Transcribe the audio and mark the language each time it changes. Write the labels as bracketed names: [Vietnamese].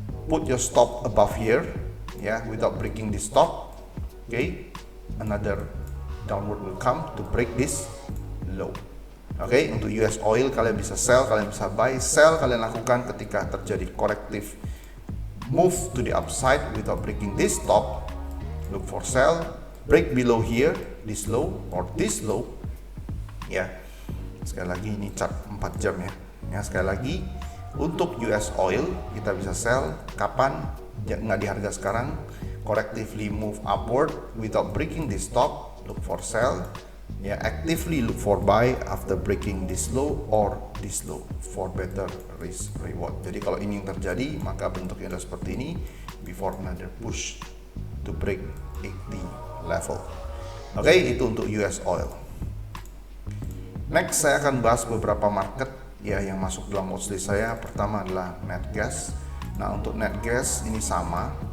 [English] Put your stop above here, ya, without breaking this top. Oke, another downward will come to break this low. [Indonesian] Oke, untuk US oil kalian bisa sell, kalian bisa buy. [English] Sell [Indonesian] kalian lakukan ketika terjadi [English] corrective move to the upside without breaking this top. Look for sell, break below here, this low or this low. [Indonesian] Ya, sekali lagi ini chart 4 jam ya. Ya, sekali lagi untuk US oil kita bisa sell kapan? Nggak di harga sekarang. [English] Correctively move upward without breaking this top. Look for sell. Ya, actively look for buy after breaking this low or this low for better risk reward. [Indonesian] Jadi kalau ini yang terjadi, maka bentuknya adalah seperti ini [English] before another push to break 80 level. [Indonesian] Oke, itu untuk US oil. Next saya akan bahas beberapa market ya yang masuk dalam watchlist saya. Pertama adalah net gas. Nah, untuk net gas ini sama.